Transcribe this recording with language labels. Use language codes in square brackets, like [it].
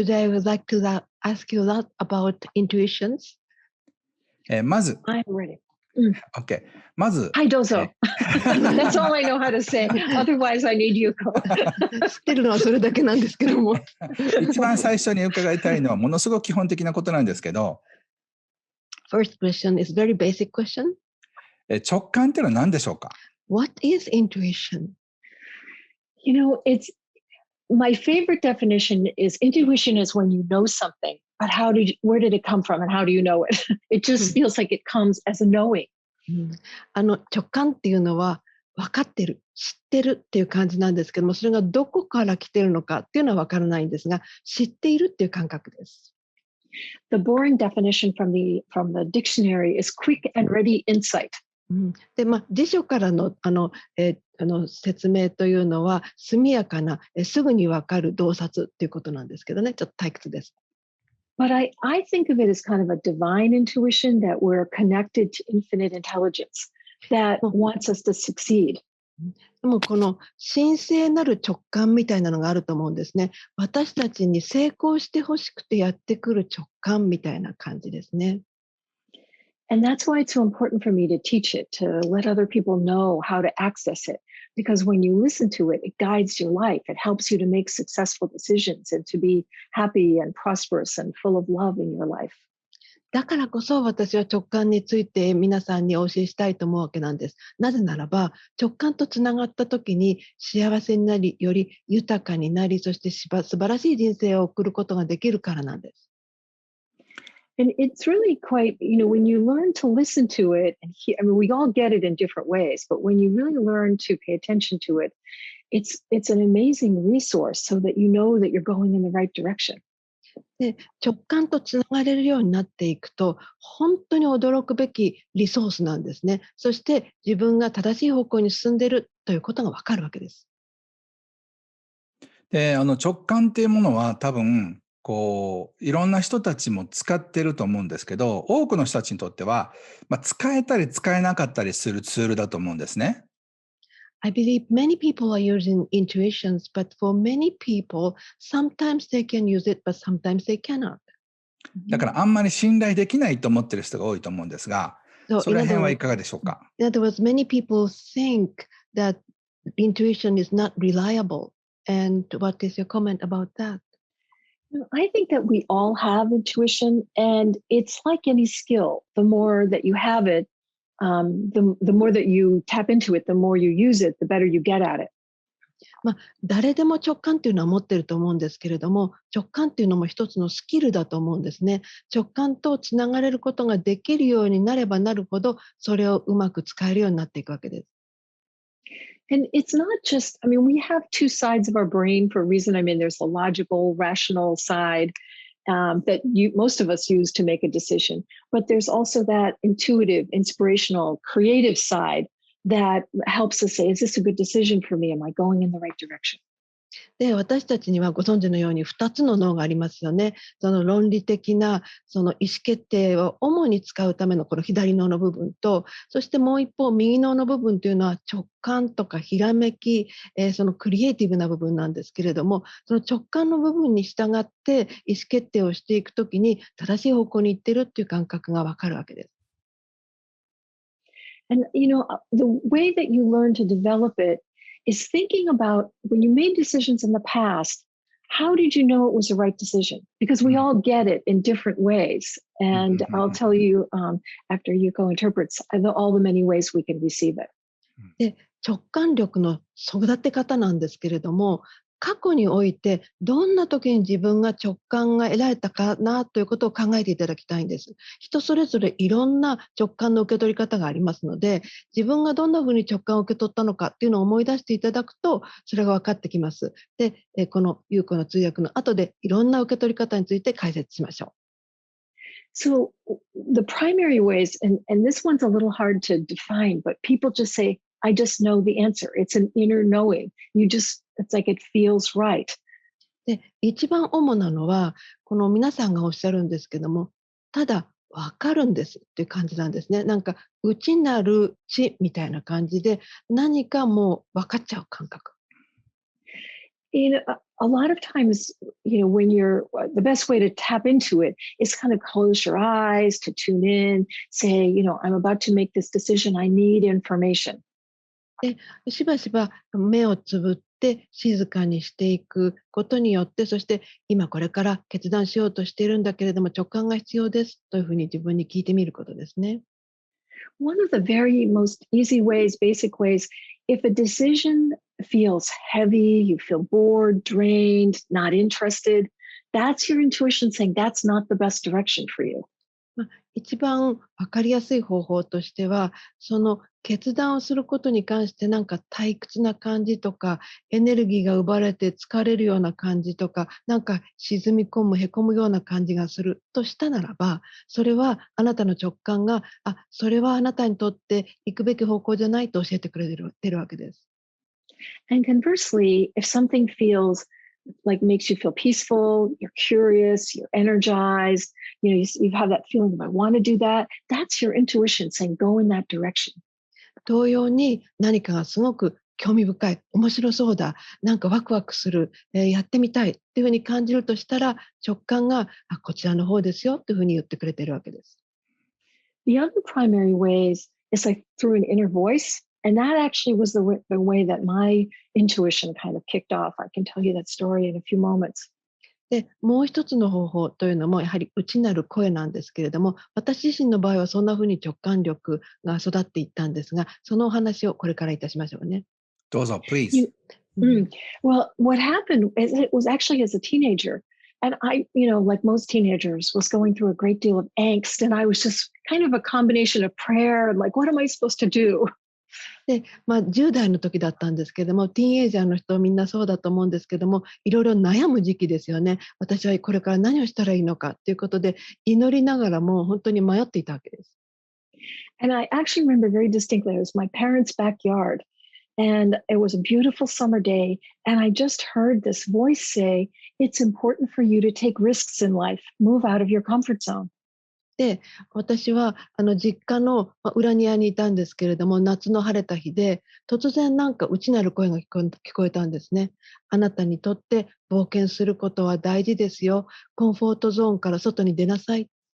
[en] today I would like to ask you that about intuitions. [ja] まず、 [en] I'm ready. [ja] OK。 まず、はい、どうぞ。 [en] That's all I know how to say. Otherwise, I need Yuko. [ja] 知ってるのはそれだけなんですけども。一番最初に伺いたいのは、ものすごく基本的なことなんですけど、 [en] First question is very basic question. [ja] 直感っていうのは何でしょうか？ [en] What is intuition? You know, it's my favorite definition is intuition is when you know something, but where did it come from and how do you know it? It just feels like it comes as a knowing. [ja] 直感っていうのは分かってる、知ってるっていう感じなんですけども、それがどこから来てるのかっていうのは分からないんですが、知っているっていう感覚です。 [en] The boring definition from the dictionary is quick and ready insight. [ja] で、辞書からの説明というのは速やかな、すぐに分かる洞察っていうことなんですけどね、ちょっと退屈です。 [en] But I think of it as kind of a divine intuition that we're connected to infinite intelligence that wants us to succeed. [ja] でもこの神聖なる直感みたいなのがあると思うんですね。私たちに成功してほしくてやってくる直感みたいな感じですね。 [en] And that's why it's so important for me to teach it, to let other people know how to access it. Because when you listen to it, it guides your life. It helps you to make successful decisions and to be happy and prosperous and full of love in your life. [ja] だからこそ私は直感について皆さんにお教えしたいと思うわけなんです。なぜならば直感とつながった時に幸せになり、より豊かになり、そして素晴らしい人生を送ることができるからなんです。 [en] And it's really quite, when you learn to listen to it, we all get it in different ways, but when you really learn to pay attention to it, it's an amazing resource so that you know that you're going in the right direction. [ja] で、直感とつながれるようになっていくと、本当に驚くべきリソースなんですね。そして自分が正しい方向に進んでいるということがわかるわけです。で、直感っていうものは多分、いろんな人たちも使ってると思うんですけど、多くの人たちにとっては、使えたり使えなかったりするツールだと思うんですね。 [en] I believe many people are using intuitions, but for many people, sometimes they can use it, but sometimes they cannot. [ja] だからあんまり信頼できないと思ってる人が多いと思うんですが、その辺はいかがでしょうか？ [en] In other words, many people think that intuition is not reliable. And what is your comment about that? I think that we all have intuition, and it's like any skill. The more that you have it, the more that you tap into it, the more you use it, the better you get at it. [ja] 誰でも直感っていうのは持ってると思うんですけれども、直感っていうのも一つのスキルだと思うんですね。直感とつながれることができるようになればなるほど、それをうまく使えるようになっていくわけです。 [en] And it's not just, we have two sides of our brain for a reason. There's the logical, rational side that most of us use to make a decision. But there's also that intuitive, inspirational, creative side that helps us say, is this a good decision for me? Am I going in the right direction? [ja] で、私たちにはご存知のように2つの脳がありますよね。その論理的なその意思決定を主に使うためのこの左脳の部分と、そしてもう一方右脳の部分というのは直感とかひらめき、そのクリエイティブな部分なんですけれども、その直感の部分に従って意思決定をしていくときに正しい方向に行ってるっていう感覚がわかるわけです。 [en] And the way that you learn to develop it is thinking about when you made decisions in the past, how did you know it was the right decision? Because we all get it in different ways. And I'll tell you after Yuko interprets all the many ways we can receive it. [ja] で、直感力の育て方なんですけれども、過去においてどんな時に自分が直感が得られたかなということを考えていただきたいんです。人それぞれいろんな直感の受け取り方がありますので、自分がどんなふうに直感を受け取ったのかっていうのを思い出していただくと、それが分かってきます。で、この優子の通訳の後でいろんな受け取り方について解説しましょう。 [en] So the primary ways, and this one's a little hard to define, but people just say, I just know the answer. It's an inner knowing. It's like it feels right. [ja] で、一番主なのは、この皆さんがおっしゃるんですけども、ただ分かるんですっていう感じなんですね。なんか内なる知みたいな感じで、何かもう分かっちゃう感覚。 [en] A lot of times, when the best way to tap into it is kind of close your eyes to tune in, say, I'm about to make this decision. I need information. [ja] で、しばしば目をつぶって静かにしていくことによって、そして今これから決断しようとしているんだけれども直感が必要ですというふうに自分に聞いてみることですね。 [en] One of the very most easy ways, basic ways, if a decision feels heavy, you feel bored, drained, not interested, that's your intuition saying that's not the best direction for you. [ja] 一番わかりやすい方法としては、その決断をすることに関してなんか退屈な感じとか、エネルギーが奪われて疲れるような感じとか、なんか沈み込む、へこむような感じがするとしたならば、それはあなたの直感が、それはあなたにとって行くべき方向じゃないと教えてくれてるわけです。 [en] And conversely, if something feels like makes you feel peaceful, you're curious, you're energized, you have that feeling of I want to do that, that's your intuition saying go in that direction. [ja] 同様に何かがすごく興味深い、面白そうだ、なんかワクワクする、やってみたいっていうふうに感じるとしたら、直感がこちらの方ですよっていうふうに言ってくれてるわけです。 [en] The other primary ways is like through an inner voice. And that actually was the way that my intuition kind of kicked off. I can tell you that story in a few moments. [ja] で、もう一つの方法というのもやはり内なる声なんですけれども、私自身の場合はそんなふうに直感力が育っていったんですが、そのお話をこれからいたしましょうね。どうぞ、 [en] please. Well, what happened is it was actually as a teenager. And I, like most teenagers, was going through a great deal of angst. And I was just kind of a combination of prayer and like, what am I supposed to do? [ja] で、10代の時だったんですけども、ティーンエイジャーの人みんなそうだと思うんですけども、いろいろ悩む時期ですよね。私はこれから何をしたらいいのかということで、祈りながらも本当に迷っていたわけです。 [en] And I actually remember very distinctly, it was my parents' backyard. And it was a beautiful summer day. And I just heard this voice say, it's important for you to take risks in life, move out of your comfort zone. [ja] で、私は実家の裏庭にいたんですけれども、夏の晴れた日で、突然なんか内なる声が聞こえたんですね。あなたにとって冒険することは大事ですよ。コンフォートゾーンから外に出なさい。